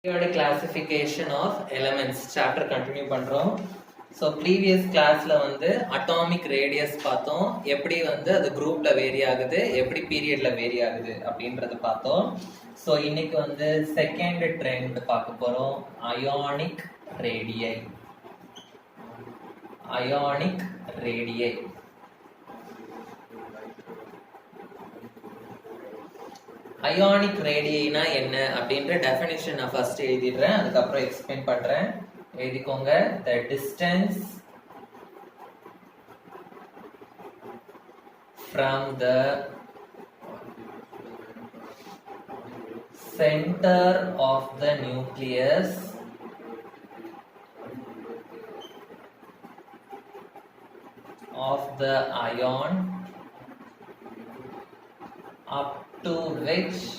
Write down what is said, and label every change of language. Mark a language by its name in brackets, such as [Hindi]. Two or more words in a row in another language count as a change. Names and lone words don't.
[English] Periodic classification of elements chapter continue [Tamil] பண்றோம். So [English] previous class [Tamil] ல வந்து [English] atomic radius [Tamil] பார்த்தோம். எப்படி வந்து அது groupல vary ஆகுது, எப்படி periodல vary ஆகுது அப்படின்றது பார்த்தோம். So இன்னைக்கு வந்து [English] second trend [Tamil] பார்க்க போறோம். [English] Ionic radii. Ionic radii. Ionic radii- [Tamil] னா என்ன அப்படின்ற definition நான் first எழுதிடுறேன், அதுக்கப்புறம் explain பண்றேன். எழுதிக்கோங்க. [English] The distance from the center of the nucleus of the ion up to which